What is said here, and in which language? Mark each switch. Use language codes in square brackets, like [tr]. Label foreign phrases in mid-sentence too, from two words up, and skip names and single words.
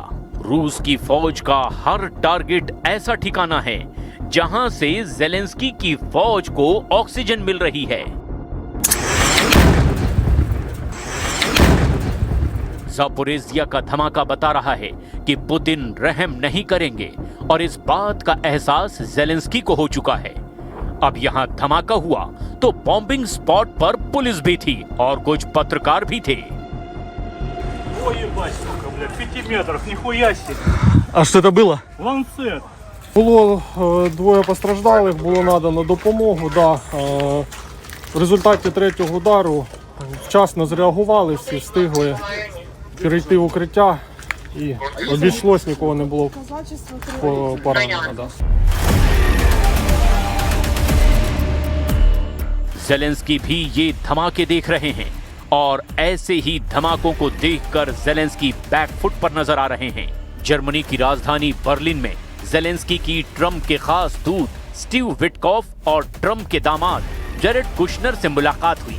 [hi] रूस की फौज का हर टारगेट ऐसा ठिकाना है जहां से ज़ेलेंस्की की फौज को ऑक्सीजन मिल रही है। जापोरेजिया का धमाका बता रहा है कि पुतिन रहम नहीं करेंगे और इस बात का एहसास ज़ेलेंस्की को हो चुका है। अब यहाँ धमाका हुआ तो बॉम्बिंग स्पॉट पर पुलिस भी थी और कुछ पत्रकार भी थे। [uk] А що це було? Ланцет. Було двоє постраждалих, було надано допомогу. Да. В результаті третього удару вчасно зреагували, всі встигли перейти в укриття і обійшлось, нікого не було поранено. Да. [hi] ज़ेलेंस्की भी ये धमाके देख रहे हैं और ऐसे ही धमाकों को देखकर ज़ेलेंस्की बैकफुट पर नजर आ रहे हैं। जर्मनी की राजधानी बर्लिन में ज़ेलेंस्की की ट्रंप के खास दूत स्टीव विटकॉफ और ट्रंप के दामाद जेरेड कुशनर से मुलाकात हुई।